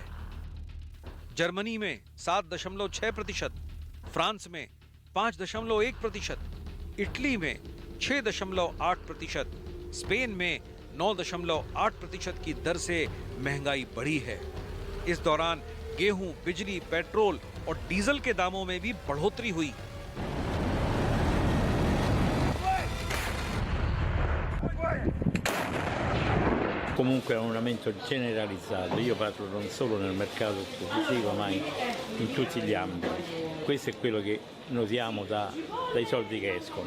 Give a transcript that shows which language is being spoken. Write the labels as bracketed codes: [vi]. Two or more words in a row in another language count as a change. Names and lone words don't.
[hi] जर्मनी में 7.6%, फ्रांस में 5.1%, इटली में 6.8%, स्पेन में 9.8% की दर से महंगाई बढ़ी है। इस दौरान गेहूं, बिजली, पेट्रोल और डीजल के दामों में भी बढ़ोतरी हुई। [it] Comunque è un aumento generalizzato, io parlo non solo nel mercato esclusivo ma in tutti gli ambiti. Questo è quello che notiamo dai soldi che escono.